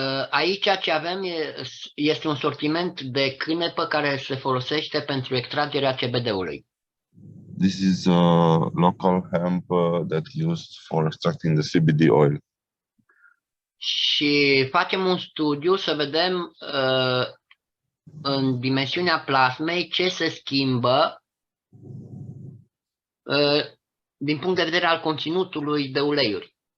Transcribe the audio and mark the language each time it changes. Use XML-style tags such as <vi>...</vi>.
<ro>Aici ce avem este un sortiment de cânepă care se folosește pentru extragerea CBD-ului.</ro> <en>This is a local hemp that's used for extracting the CBD oil.</en> <ro>Și facem un studiu să vedem în dimensiunea plasmei ce se schimbă din punct de vedere al conținutului de uleiuri.</ro>